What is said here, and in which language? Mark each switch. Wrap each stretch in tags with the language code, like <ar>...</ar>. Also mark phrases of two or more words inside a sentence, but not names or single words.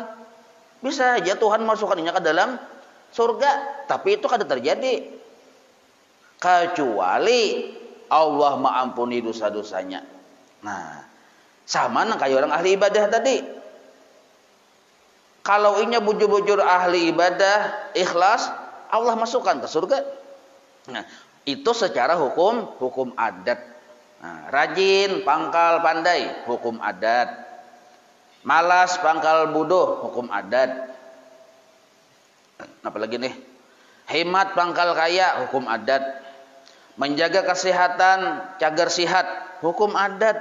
<id>Bisa aja Tuhan masukkannya ke dalam surga, tapi itu kada terjadi. Kecuali Allah mengampuni dosa-dosanya. Nah, sama kayak orang ahli ibadah tadi.</id> <bjn>Kalau inya bujur-bujur ahli ibadah, ikhlas,</bjn> <id>Allah masukkan ke surga. Nah, itu secara hukum adat. Nah, rajin, pangkal, pandai, hukum adat. Malas, pangkal, bodoh, hukum adat. Apalagi nih? Hemat, pangkal, kaya, hukum adat. Menjaga kesehatan,</id> <bjn>cagar sihat,</bjn> <id>hukum adat.</id>